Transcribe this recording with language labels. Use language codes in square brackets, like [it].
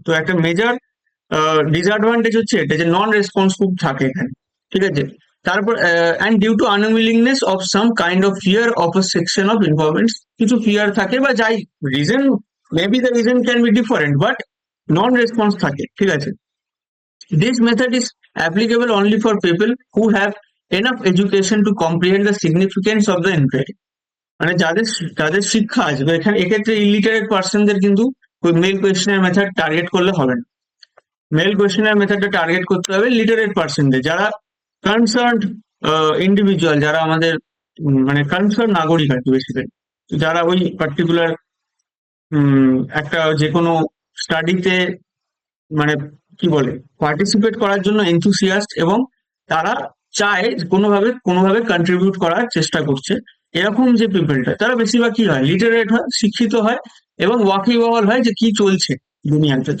[bn] তো একটা major disadvantage হচ্ছে এটা, যে নন রেসপন্স খুব থাকে এখানে, ঠিক আছে। [en] তারপর and due to unwillingness of some kind of fear of a section of informants, [bn] কিছু ফিয়ার থাকে বা যাই reason, [en] maybe the reason can be different, but non response [bn] থাকে, ঠিক আছে। [en] This method is applicable only for people who have enough education to comprehend the significance of the inquiry. [bn] মানে যাদের যাদের শিক্ষা আছে, তো এখানে এক্ষেত্রে ইলিটারেট পার্সনদের কিন্তু মেল কোয়েশ্চেনের মেথড টার্গেট করলে হবে না। মেল কোয়েশ্চেনের মেথডটা টার্গেট করতে হবে লিটারেট পার্সনদের, যারা কনসার্ন ইন্ডিভিজুয়াল, যারা আমাদের মানে কনসার্ন নাগরিক আর কি বেসিক্যালি, যারা ওই পার্টিকুলার একটা যে কোনো স্টাডিতে মানে কি বলে পার্টিসিপেট করার জন্য এনথুসিয়াস্ট, এবং তারা চায় কোনোভাবে কোনোভাবে কন্ট্রিবিউট করার চেষ্টা করছে, এরকম যে পিপলটা, তারা বেশিরভাগ কি হয়, লিটারেট হয়, শিক্ষিত হয় এবং ওয়াকিবহাল হয় যে কি চলছে দুনিয়াতে।